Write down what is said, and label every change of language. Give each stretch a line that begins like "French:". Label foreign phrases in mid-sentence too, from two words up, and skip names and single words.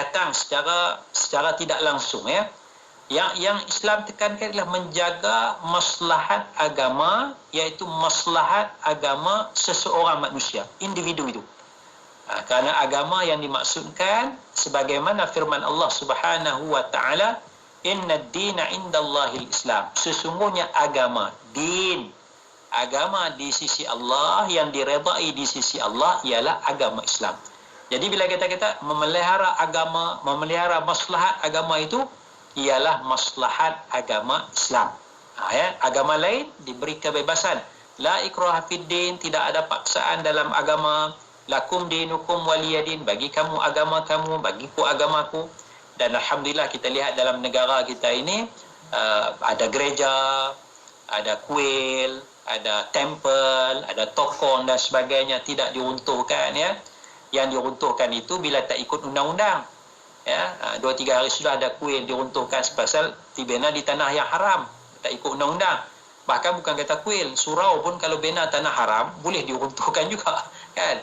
Malay: Itu datang secara tidak langsung Yang Islam tekankan adalah menjaga maslahat agama, iaitu maslahat agama seseorang manusia, individu itu. Kerana agama yang dimaksudkan sebagaimana firman Allah
Arabic: Subhanahu wa taala, "Inna ad-dina 'indallahil Islam."
Malay: Sesungguhnya agama, din, agama di sisi Allah yang diredai di sisi Allah ialah agama Islam. Jadi bila kita kata memelihara agama, memelihara maslahat agama itu ialah maslahat agama Islam. Agama lain diberi kebebasan.
Arabic: La ikraha fid din,
Malay: tidak ada paksaan dalam agama.
Arabic: Lakum dinukum waliyadin,
Malay: bagi kamu agama kamu, bagiku agamaku. Dan alhamdulillah kita lihat dalam negara kita ini ada gereja, ada kuil, ada temple, ada tokong dan sebagainya, tidak diruntuhkan ya. Yang diruntuhkan itu bila tak ikut undang-undang. Ya, 2-3 hari sudah ada kuil diruntuhkan pasal dibina di tanah yang haram, tak ikut undang-undang. Bahkan bukan kata kuil, surau pun kalau bina tanah haram boleh diruntuhkan juga, kan?